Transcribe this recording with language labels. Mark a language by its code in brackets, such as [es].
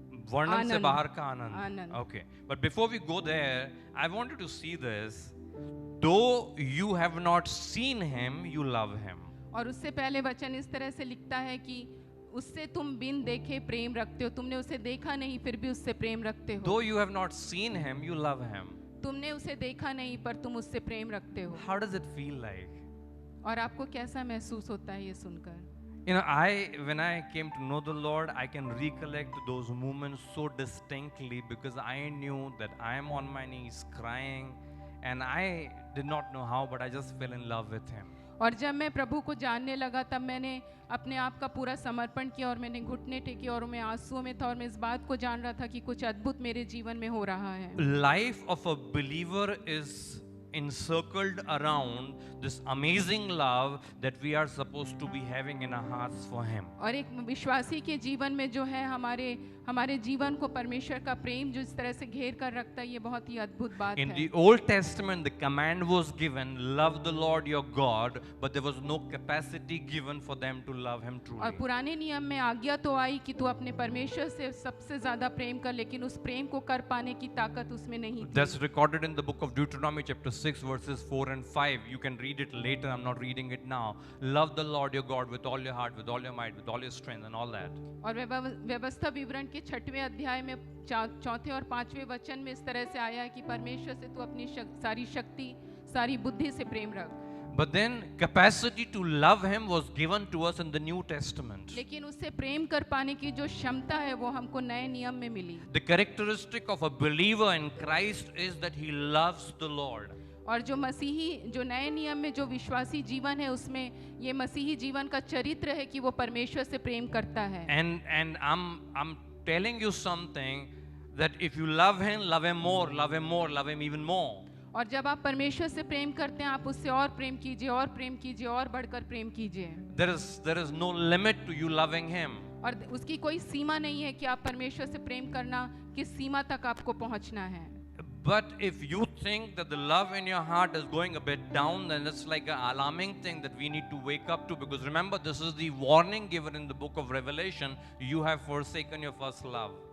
[hi] वर्णन से आनंद. बाहर का आनंद. आनंद. [en] Okay, but before we go there, I wanted to see this. Though you have not seen him, you love him. [hi] और उससे पहले वचन इस तरह से लिखता है कि उससे तुम बिन देखे प्रेम रखते हो. तुमने उसे देखा नहीं फिर भी उससे प्रेम रखते हो. [en] Though you have not seen him, you love him. [hi] तुमने उसे देखा नहीं पर तुम उससे प्रेम रखते हो. [en] How does it feel like? [hi] और आपको कैसा महसूस होता है ये सुनकर? [en] You know, when I came to know the Lord, I can recollect those moments so distinctly because I knew that I am on my knees crying and I did not know how, but I just fell in love with him. [hi] और जब मैं प्रभु को जानने लगा तब मैंने अपने आप का पूरा समर्पण किया और मैंने घुटने टेके और मैं आंसुओं में था और मैं इस बात को जान रहा था कि कुछ अद्भुत मेरे जीवन में हो रहा है. [en] Life of a believer is encircled around this amazing love that we are supposed to be having in our hearts for him. [hi] और एक विश्वासी के जीवन में जो है हमारे जीवन को परमेश्वर का प्रेम जो इस तरह से घेर कर रखता है, ये बहुत ही अद्भुत बात [en] In [hi] है. [en] the Old Testament, the command was given, love the Lord your God, but there was no capacity given for them to love him [hi] और [en] truly. [hi] पुराने नियम में आज्ञा तो आई कि तू अपने परमेश्वर से सबसे ज्यादा प्रेम कर, लेकिन उस प्रेम को कर पाने की ताकत उसमें नहीं थी. [en] That's recorded in the book of Deuteronomy chapter 6 verses 4 and 5. You can read it later, I'm not reading it now. Love the Lord your God with all your heart, with all your might, with all your strength and all that. [hi] और व्यवस्था विवरण के 6वें अध्याय में 4थे और 5वें वचन में इस तरह से आया है कि परमेश्वर से तू अपनी सारी शक्ति सारी बुद्धि से प्रेम रख. [en] But then capacity to love him was given to us in the New Testament. [hi] लेकिन उससे प्रेम कर पाने की जो क्षमता है वो हमको नए नियम में मिली. [en] The characteristic of a believer in Christ is that he loves the Lord. [hi] और जो नए नियम में जो विश्वासी जीवन है उसमें ये मसीही जीवन का चरित्र है कि वो परमेश्वर से प्रेम करता है. [en] And I'm telling you something that if you love him more, love him more, love him even more. [hi] और जब आप परमेश्वर से प्रेम करते हैं आप उससे और प्रेम कीजिए और प्रेम कीजिए और बढ़कर प्रेम कीजिए. [en] There is no limit to you loving him. [hi] और उसकी कोई सीमा नहीं है कि आप परमेश्वर से प्रेम करना किस सीमा तक आपको पहुंचना है. [en] But if you think that the love in your heart is going a bit down, then it's like an alarming thing that we need to wake up to, because remember, this is the warning given in the book of Revelation. You have forsaken your first love.